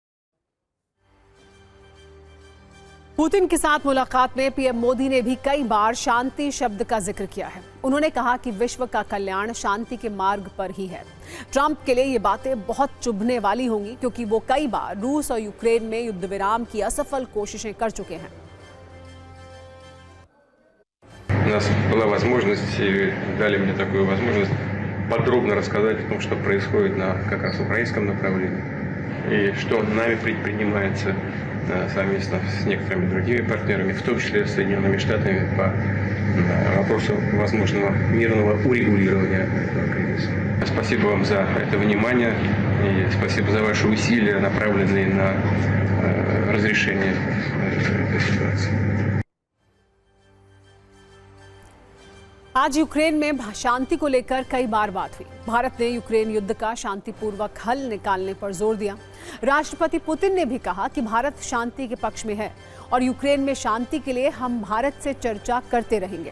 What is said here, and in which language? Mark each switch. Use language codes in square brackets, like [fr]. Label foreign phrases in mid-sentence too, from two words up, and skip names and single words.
[hi] पुतिन के साथ मुलाकात में पीएम मोदी ने भी कई बार शांति शब्द का जिक्र किया है। उन्होंने कहा कि विश्व का कल्याण शांति के मार्ग पर ही है। ट्रंप के लिए ये बातें बहुत चुभने वाली होंगी क्योंकि वो कई बार रूस और यूक्रेन में युद्ध विराम की असफल कोशिशें कर चुके हैं। [ru] У нас была возможность, дали мне такую возможность подробно рассказать о том, что происходит на как раз украинском направлении и что нами предпринимается совместно с некоторыми другими партнерами, в том числе с Соединенными Штатами, по вопросу возможного мирного урегулирования этого кризиса. Спасибо вам за это внимание и спасибо за ваши усилия, направленные на разрешение этой ситуации. [hi] आज यूक्रेन में शांति को लेकर कई बार बात हुई। भारत ने यूक्रेन युद्ध का शांतिपूर्वक हल निकालने पर जोर दिया। राष्ट्रपति पुतिन ने भी कहा कि भारत शांति के पक्ष में है और यूक्रेन में शांति के लिए हम भारत से चर्चा करते रहेंगे।